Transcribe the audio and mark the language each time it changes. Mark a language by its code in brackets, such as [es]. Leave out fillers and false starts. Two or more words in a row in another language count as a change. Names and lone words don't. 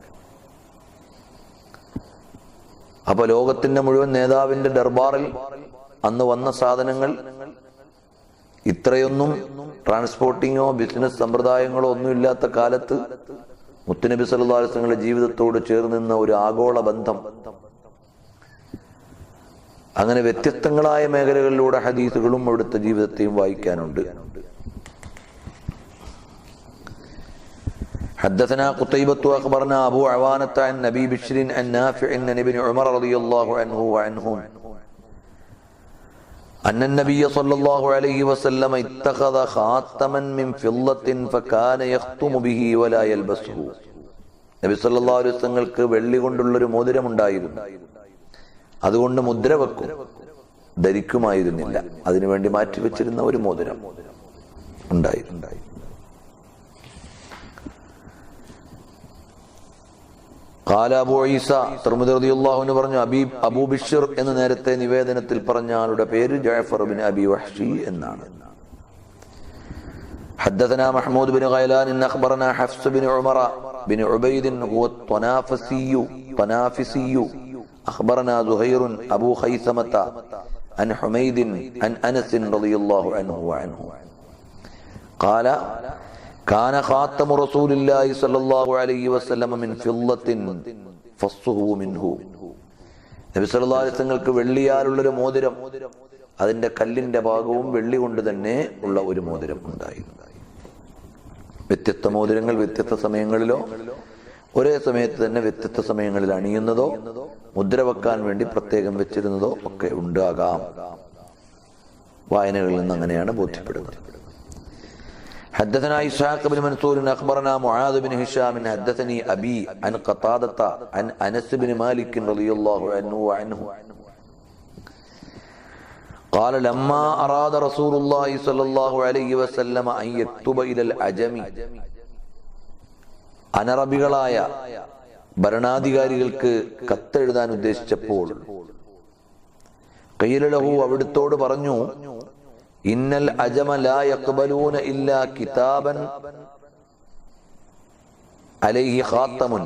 [ml] അപ്പൊ ലോകത്തിന്റെ മുഴുവൻ നേതാവിന്റെ ദർബാറിൽ അന്ന് വന്ന സാധനങ്ങൾ ഇത്രയൊന്നും ട്രാൻസ്പോർട്ടിങ്ങോ ബിസിനസ് സമ്പ്രദായങ്ങളോ ഒന്നുമില്ലാത്ത കാലത്ത് മുത്തുനബി [ar] صلى الله عليه وسلم [ml] ജീവിതത്തോട് ചേർന്ന് നിന്ന ഒരു ആഗോള ബന്ധം അങ്ങനെ വ്യത്യസ്തങ്ങളായ മേഖലകളിലൂടെ ഹദീസുകളും അവിടുത്തെ ജീവിതത്തെയും വായിക്കാനുണ്ട്. [ar] حدثنا قتيبة أخبرنا أبو عوانة عن أبي بشر عن نافع عن ابن عمر رضي الله عنه وعنهم أن النبي صلى الله عليه وسلم اتخذ خاتما من فضة فكان يختم به ولا يلبسه. [ml] നബി [ar] صلى الله عليه وسلم [ml] വെള്ളി കൊണ്ടുള്ളൊരു മോതിരം ഉണ്ടായിരുന്നു. അതുകൊണ്ട് മുദ്ര വെക്കും, ധരിക്കുമായിരുന്നില്ല. അതിനുവേണ്ടി മാറ്റിവെച്ചിരുന്ന ഒരു മോതിരം ഉണ്ടായിരുന്നു. [ar] قال أبو عيسى الترمذي رضي الله عنه [ml] പറഞ്ഞു, അബൂ ബിശ്ർ എന്ന് നേരത്തെ നിവേദനത്തിൽ പറഞ്ഞ ആളുടെ പേര് ജഅഫർ ബിൻ അബി വഹ്ശി എന്നാണ്. [ar] حدثنا محمود بن غيلان أخبرنا حفص بن عمر بن عبيد هو الطنافسي أخبرنا زهير أبو خيثمة عن حميد عن أنس رضي الله عنه وعنه قال كان خاتم رسول الله صلى الله عليه وسلم من فضة فصه منه. [ml] നബി [ar] صلى الله عليه وسلم [ml] വെള്ളിയാലുള്ളൊരു മോതിരം, അതിന്റെ കല്ലിന്റെ ഭാഗവും വെള്ളി കൊണ്ട് തന്നെ ഉള്ള ഒരു മോതിരം ഉണ്ടായിരുന്നു. വ്യത്യസ്ത മോതിരങ്ങൾ വ്യത്യസ്ത സമയങ്ങളിലോ ഒരേ സമയത്ത് തന്നെ വ്യത്യസ്ത സമയങ്ങളിൽ അണിയുന്നതോ മുദ്ര വെക്കാൻ വേണ്ടി പ്രത്യേകം വെച്ചിരുന്നതോ ഒക്കെ ഉണ്ടാകാം. വായനകളിൽ നിന്ന് അങ്ങനെയാണ് ബോധ്യപ്പെടുന്നത്. [ar] حدثنا إسحاق بن منصور أخبرنا معاذ بن هشام حدثني أبي عن قتادة عن أنس بن مالك رضي الله عنه وعنه قال لما أراد رسول الله صلى الله عليه وسلم أن يكتب إلى العجم [ml] അനറബികളായ ഭരണാധികാരികൾക്ക് കത്തെഴുതാൻ ഉദ്ദേശിച്ചപ്പോൾ [ar] قيل له [ml] അവിടുത്തോട് പറഞ്ഞു, [ar] إن العجم لا يقبلون إلا كتابا عليه خاتم.